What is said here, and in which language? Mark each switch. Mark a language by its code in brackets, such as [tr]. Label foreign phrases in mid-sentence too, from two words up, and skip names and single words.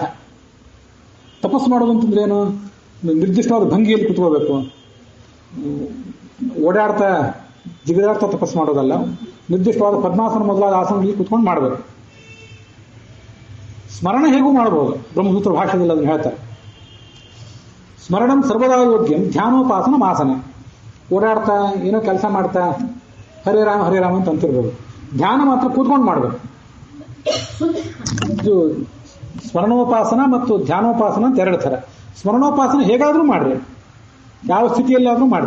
[kn] ತಪಸ್ಸು ಮಾಡೋದು ಅಂತಂದ್ರೆ ಏನು? ನಿರ್ದಿಷ್ಟವಾದ ಭಂಗಿಯಲ್ಲಿ ಕುತ್ಕೋಬೇಕು, ಓಡಾಡ್ತಾ ಜಿಗಿದಾಡ್ತಾ ತಪಸ್ಸು ಮಾಡೋದಲ್ಲ. ನಿರ್ದಿಷ್ಟವಾದ ಪದ್ಮಾಸನ ಮೊದಲಾದ ಆಸನಗಳಲ್ಲಿ ಕುತ್ಕೊಂಡು ಮಾಡಬೇಕು. ಸ್ಮರಣ ಹೇಗೂ ಮಾಡಬಹುದು. ಬ್ರಹ್ಮಸೂತ್ರ ಭಾಷೆಯಲ್ಲಿ ಅದನ್ನು ಹೇಳ್ತಾರೆ. [sa] ಸ್ಮರಣಂ ಸರ್ವದಾ ಯೋಗ್ಯಂ ಧ್ಯಾನೋಪಾಸನ ಮಾಸನ. [kn] ಓಡಾಡ್ತಾ ಏನೋ ಕೆಲಸ ಮಾಡ್ತಾ ಹರೇ ರಾಮ ಹರೇ ರಾಮ ಅಂತ ಅಂತಿರ್ಬೋದು. ಧ್ಯಾನ ಮಾತ್ರ ಕೂತ್ಕೊಂಡು ಮಾಡಬೇಕು. ಇದು ಸ್ಮರಣೋಪಾಸನ ಮತ್ತು ಧ್ಯಾನೋಪಾಸನ ಅಂತ 2 ಥರ. ಸ್ಮರಣೋಪಾಸನ ಹೇಗಾದ್ರೂ ಮಾಡ್ರಿ, ಯಾವ ಸ್ಥಿತಿಯಲ್ಲಾದ್ರೂ ಮಾಡ್ರಿ.